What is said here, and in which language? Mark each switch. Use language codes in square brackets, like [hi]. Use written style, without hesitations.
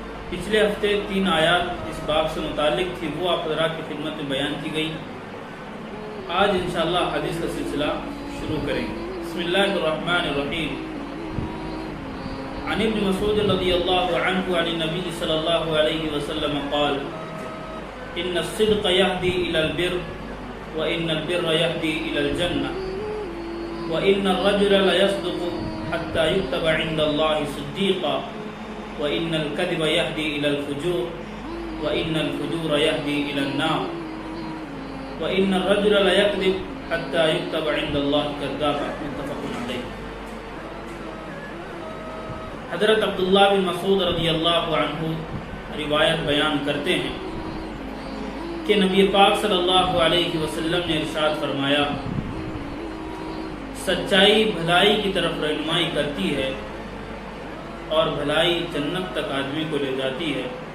[ur] پچھلے ہفتے 3 آیات اس باب سے متعلق تھی، وہ آپ حضرات کی خدمت میں بیان کی گئی. آج انشاءاللہ حدیث کا سلسلہ شروع کریں گے. [ar] بسم اللہ الرحمن الرحیم. عن ابن مسعود رضی اللہ عنہ عن النبی صلی اللہ علیہ وسلم قال ان الصدق يهدي الى البر وان البر يهدي الى الجنة وان الرجل ليصدق حتى يكتب عند الله صديقا وان الكذب يهدي الى الفجور وان الفجور يهدي الى النار وان الرجل ليكذب حتى يكتب عند الله كذابا. متفق علیہ. [ur] حضرت عبداللہ بن مسعود رضی اللہ عنہ روایت بیان کرتے ہیں کہ نبی پاک صلی اللہ علیہ وسلم نے ارشاد فرمایا، سچائی بھلائی کی طرف رہنمائی کرتی ہے اور بھلائی جنت تک آدمی کو لے جاتی ہے.